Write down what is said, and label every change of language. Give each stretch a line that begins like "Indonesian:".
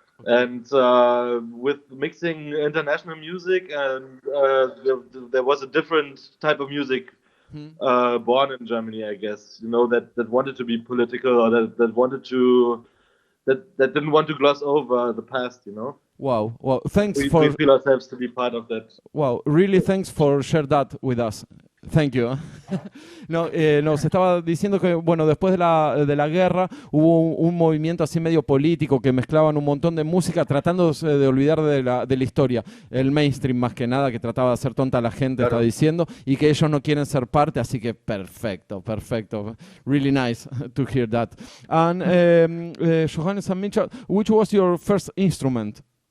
English: And with mixing international music, and there was a different type of music born in Germany, I guess. You know, that wanted to be political, or that wanted to. That didn't want to gloss over the past, you know. Wow. Well, thanks we for. We feel ourselves to be part of that. Wow, really thanks for share that with us. Thank you.
Spanish: No, se estaba diciendo que, bueno, después de la guerra hubo un movimiento así medio político que mezclaban un montón de música tratándose de olvidar de la historia. El mainstream más que nada, que trataba de hacer tonta a la gente, claro. Está diciendo, y que ellos no quieren ser parte, así que perfecto.
English: Really nice to hear that. And Johannes and Mitchell, which was your first instrument?